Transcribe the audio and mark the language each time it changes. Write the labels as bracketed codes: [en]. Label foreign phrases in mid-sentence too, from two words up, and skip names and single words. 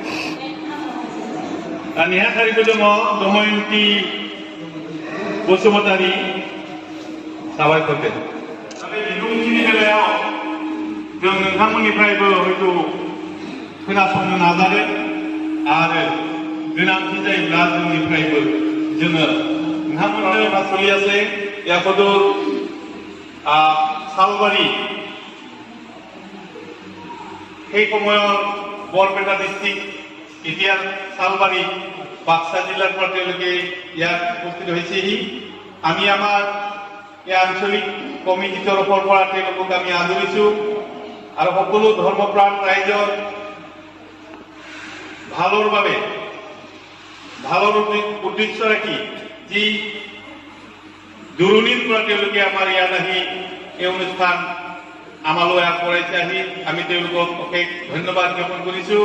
[brx] नेहाथारिबो दङ दमयन्ती बसुमतारी साबायखर दे। बिबुंथिनि बेलायाव जों नोंथांमोननिफ्रायबो हयथ' खोनासंनो नाजागोन आरो गोनांथि जायोब्ला जोंनिफ्रायबो जोङो नोंथांमोननो मा [as] চলি আছে ইয়াকদৰ সালবাৰী সেই সময়ৰ বৰপেটা ডিষ্ট্ৰিক্ট এতিয়া সালবাৰী বাক্সা জিলাৰ পৰা তেওঁলোকে ইয়াত উপস্থিত হৈছেহি। আমি আমাৰ এই আঞ্চলিক কমিটিৰ তৰফৰ পৰা তেওঁলোকক আমি আদৰিছোঁ আৰু সকলো ধৰ্মপ্ৰাণ ৰাইজৰ ভালৰ বাবে ভালৰ উদ্দেশ্য ৰাখি যি দূৰণিৰ পৰা তেওঁলোকে আমাৰ ইয়াত আহি এই অনুষ্ঠান আমালৈ আগবঢ়াইছে আহি আমি তেওঁলোকক অশেষ ধন্যবাদ জ্ঞাপন কৰিছোঁ।